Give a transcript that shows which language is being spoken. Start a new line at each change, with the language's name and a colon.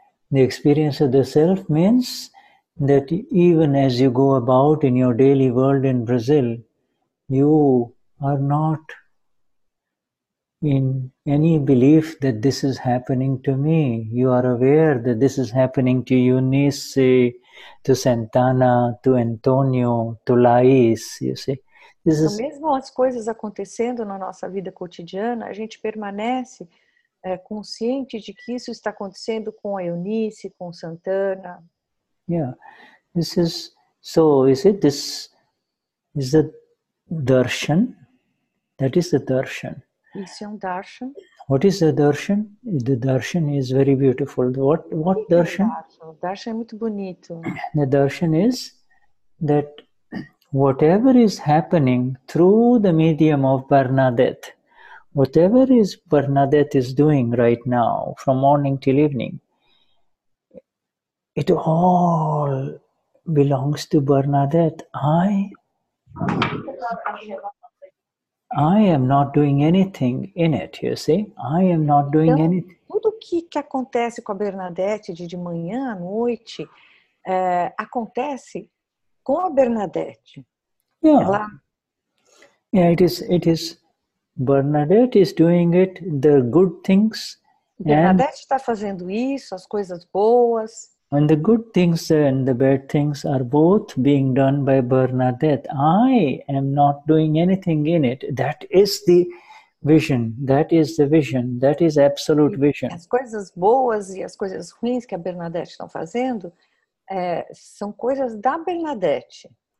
English: The experience of the self means that even as you go about in your daily world in Brazil, you are not in any belief that this is happening to me. You are aware that this is happening to Eunice, to Santana, to Antonio, to Laís, you see. This
Portuguese: Então,
English: is,
Portuguese: mesmo as coisas acontecendo na nossa vida cotidiana, a gente permanece consciente de que isso está acontecendo com a Eunice, com Santana.
English: yeah, this is, so is it this, is the darshan? That is the darshan.
Portuguese: Isso é darshan.
English: What is the darshan? The darshan is very beautiful. What darshan?
Portuguese: O darshan é muito bonito.
English: The darshan is that whatever is happening through the medium of Bernadette, whatever is Bernadette is doing right now, from morning till evening, it all belongs to Bernadette. I am not doing anything in it, you see. I am not doing anything.
Portuguese: Tudo que acontece com a Bernadette de manhã à noite acontece com a Bernadette.
English: Yeah. Yeah, it is. Bernadette is doing it, the good things.
Portuguese: Bernadette está fazendo isso, as coisas boas.
English: And the good things and the bad things are both being done by Bernadette. I am not doing anything in it. That is the vision. That is the vision. That is absolute vision.
Portuguese: As coisas boas e as coisas ruins que a Bernadette está fazendo são coisas da Bernadette.